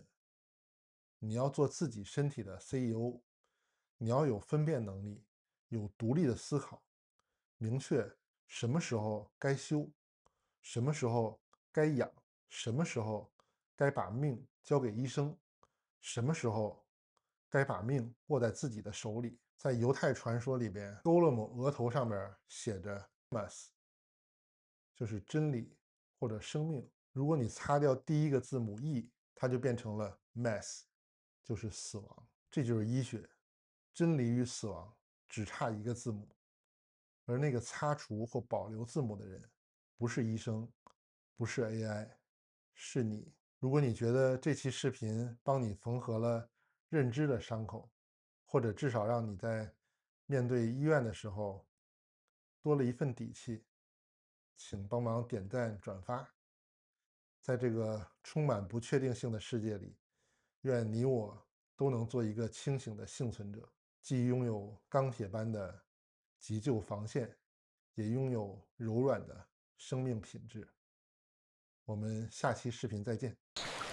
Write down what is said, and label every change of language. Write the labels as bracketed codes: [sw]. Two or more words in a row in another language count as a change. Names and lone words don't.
[zh] 你要做自己身體的 CEO，你要有分辨能力，有獨立的思考，明確什麼時候該休，什麼時候該養，什麼時候該把命交給醫生，什麼時候該把命握在自己的手裡。在猶太傳說裡邊，勾勒姆額頭上面寫着 mas，就是真理或者生命。如果你擦掉第一個字母 e， 它就变成了 mass， 就是死亡。這就是醫學，真理與死亡只差一個字母。而那個擦除或保留字母的人，不是醫生，不是 AI，是你。如果你覺得這期視頻幫你縫合了認知的傷口，或者至少讓你在面對醫院的時候多了一份底氣，請幫忙點讚轉發。在這個充滿不確定性的世界裡，願你我都能做一個清醒的幸存者，既擁有鋼鐵般的急救防線，也擁有柔軟的生命品質。我們下期視頻再見。